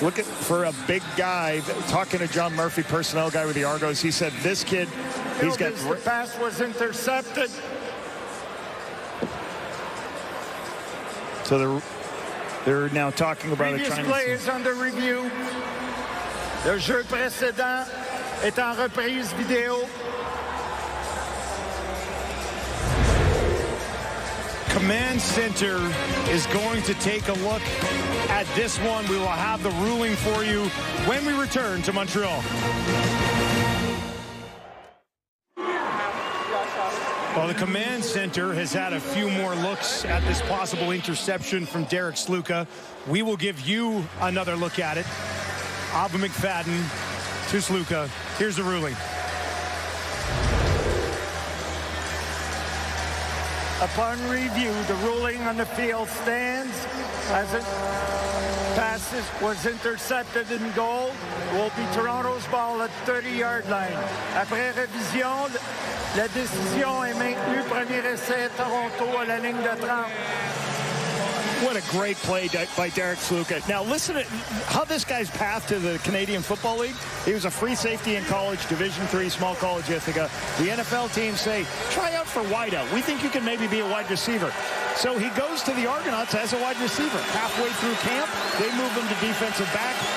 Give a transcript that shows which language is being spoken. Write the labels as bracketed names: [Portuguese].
[English] Look at, for a big guy, talking to John Murphy, personnel guy with the Argos, he said this kid, he's got... The pass was intercepted. So they're now talking about it. Previous play is under review. [French] Le jeu précédent est en reprise vidéo. [English] Command Center is going to take a look at this one. We will have the ruling for you when we return to Montreal. Well, the Command Center has had a few more looks at this possible interception from Derek Sluka. We will give you another look at it. Ava McFadden to Sluka. Here's the ruling. Upon review, the ruling on the field stands as it passes, was intercepted in goal. Will be Toronto's ball at 30-yard line. [French] Après révision, la décision est maintenue. Premier essai, Toronto à la ligne de 30. [English] What a great play by Derek Sluka. Now listen to how this guy's path to the Canadian Football League. He was a free safety in college, Division III, small college Ithaca. The NFL teams say, try out for wideout. We think you can maybe be a wide receiver. So he goes to the Argonauts as a wide receiver. Halfway through camp, they move him to defensive back.